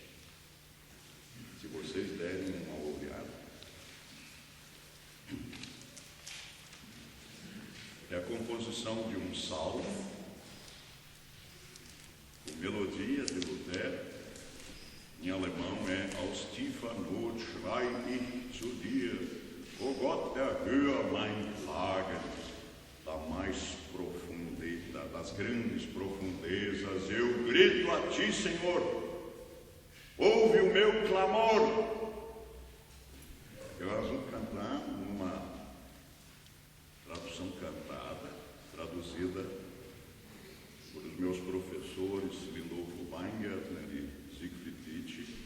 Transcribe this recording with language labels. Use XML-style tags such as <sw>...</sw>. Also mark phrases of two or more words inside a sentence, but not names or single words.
<pt>Se vocês derem uma olhada, é a composição de um salmo melodia de Lutero, em alemão é</pt> <de>Aus tiefer Not schrei ich zu dir, o Gott erhöre mein Klagen,</de> <pt>das grandes profundezas eu grito a ti, Senhor, ouve o meu clamor. Nós vamos cantar numa tradução cantada, traduzida por os meus professores Lindolfo Weingartner e Siegfried Witt.</pt>